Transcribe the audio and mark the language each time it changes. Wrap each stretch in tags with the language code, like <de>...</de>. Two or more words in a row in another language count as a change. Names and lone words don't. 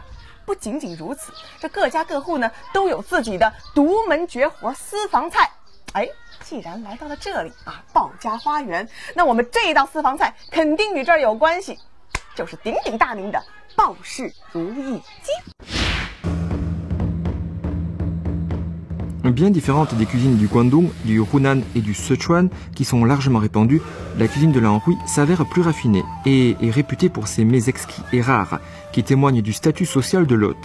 <zh>不仅仅如此，这各家各户呢，都有自己的独门绝活私房菜。哎，既然来到了这里啊，鲍家花园，那我们这道私房菜肯定与这儿有关系，就是鼎鼎大名的鲍氏如意鸡。</zh> <fr>Bien différente des cuisines du Guangdong, du Hunan et du Sichuan, qui sont largement répandues, la cuisine de l'Anhui s'avère plus raffinée et est réputée pour ses mets exquis et rares, qui témoignent du statut social de l'hôte.</fr>